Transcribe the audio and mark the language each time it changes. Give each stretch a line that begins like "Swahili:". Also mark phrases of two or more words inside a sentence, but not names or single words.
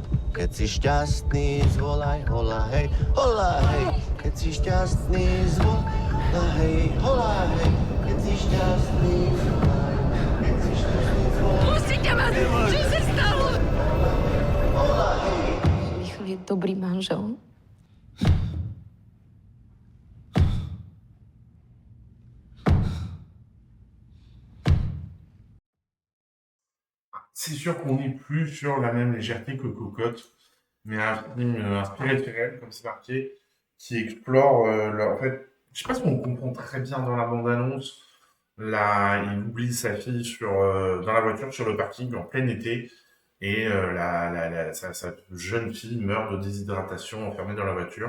Slovak: Keď si šťastný, zvolaj hola hej, hola hej. Keď si šťastný, zvolaj hej, hola hej. Keď si šťastný, zvolaj. Keď si šťastný, zvolaj. Pustite ma! Čo sa stalo? Hola hej. Michal je dobrý manžel.
French: C'est sûr qu'on n'est plus sur la même légèreté que Cocotte, mais un film inspiré de faits réels, comme c'est marqué, qui explore en fait, je sais pas si on comprend très bien dans la bande-annonce, il oublie sa fille dans la voiture sur le parking en plein été, et sa jeune fille meurt de déshydratation enfermée dans la voiture.